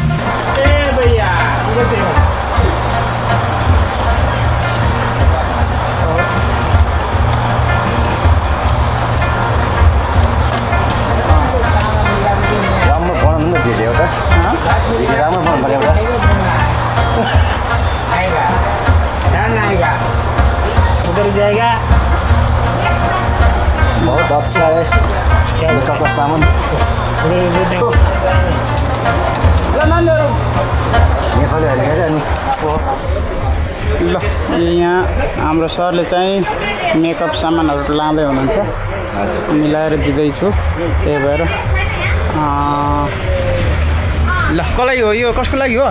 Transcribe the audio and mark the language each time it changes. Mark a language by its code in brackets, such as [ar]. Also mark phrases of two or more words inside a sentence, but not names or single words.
[ne] राम्रो बनाउनु न भिडियो एउटा भिडियो राम्रो बनाउनु पर्यो एउटा [hi] उधर जाएगा बहुत अच्छा है मेकअप का सामान [ne] नेपाली हेरेर अनि ल यहाँ हाम्रो सरले चाहिँ मेकअप सामानहरू लाँदै हुनुहुन्छ मिलाएर दिँदैछु त्यही भएर ल कसलाई हो यो कसको लागि हो